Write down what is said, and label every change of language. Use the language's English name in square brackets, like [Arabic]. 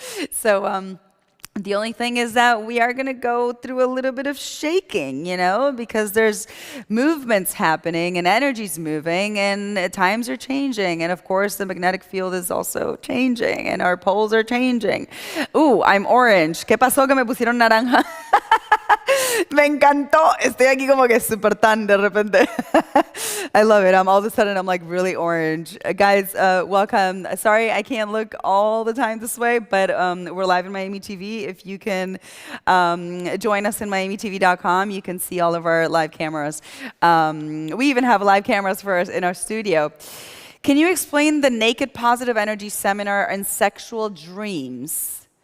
[English] So, the only thing is that we are going to go through a little bit of shaking, because there's movements happening and energy's moving and times are changing. And of course, the magnetic field is also changing and our poles are changing. Ooh, I'm orange. [Spanish] ¿Qué pasó que me pusieron naranja? Me encantó. Estoy aquí como que super tan de repente. [English] I love it. All of a sudden, I'm like really orange. Guys, welcome. Sorry, I can't look all the time this way, but we're live in Miami TV. If you can join us in MiamiTV.com, you can see all of our live cameras. We even have live cameras for us in our studio. Can you explain the Naked Positive Energy Seminar and Sexual Dreams?